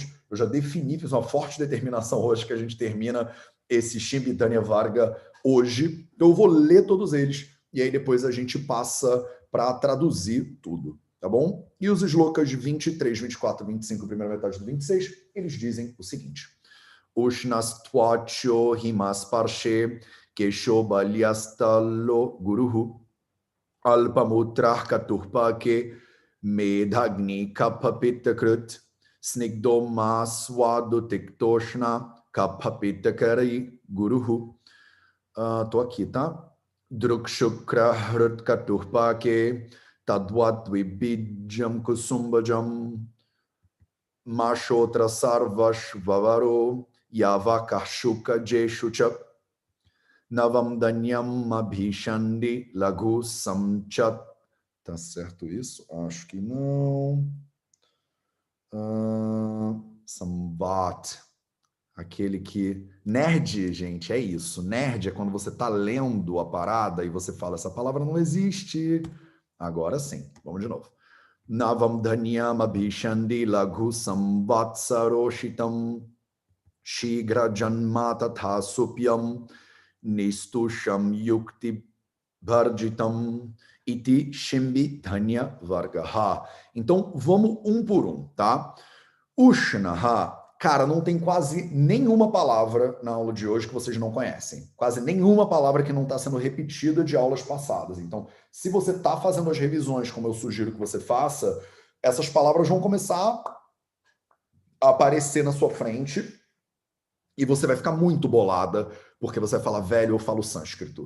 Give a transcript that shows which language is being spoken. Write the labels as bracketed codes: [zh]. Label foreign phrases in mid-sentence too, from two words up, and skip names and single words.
[pt] Eu já defini, fiz uma forte determinação hoje que a gente termina esse Shimbitanya Varga hoje. Então, eu vou ler todos eles e aí depois a gente passa para traduzir tudo, tá bom? E os shlokas de 23, 24, 25, primeira metade do 26, eles dizem o seguinte: [sa] Ushnas tvacho himas parshe kesho balyastalo guruhu alpamutrah katurpake Medhagni Kapapitakrut Snigdoma Swadotiktoshna Kapapitakari Guruhu. [pt] Tô aqui, tá? [sa] Drukshukra Hrutkaturpake Tadvat Vibijam Kusumbajam Mashotra Sarvash Vavaro Yavakashuka Jeshucha Navam Danyam Abhishandi Lagu Samchat. [pt] Tá certo isso? Acho que não. [sa] Samvat. [pt] Aquele que... Nerd, gente, é isso. Nerd é quando você tá lendo a parada e você fala, essa palavra não existe. Agora sim. Vamos de novo. [sa] Navam dhanyam abhishandi laghu samvatsaroshitam shigra janma tatha supyam nistusham yukti bharjitam iti shimbitanya vargaha. [pt] Então, vamos um por um, tá? Ushnaha, cara, não tem quase nenhuma palavra na aula de hoje que vocês não conhecem. Quase nenhuma palavra que não está sendo repetida de aulas passadas. Então, se você está fazendo as revisões, como eu sugiro que você faça, essas palavras vão começar a aparecer na sua frente e você vai ficar muito bolada, porque você vai falar, velho, eu falo sânscrito.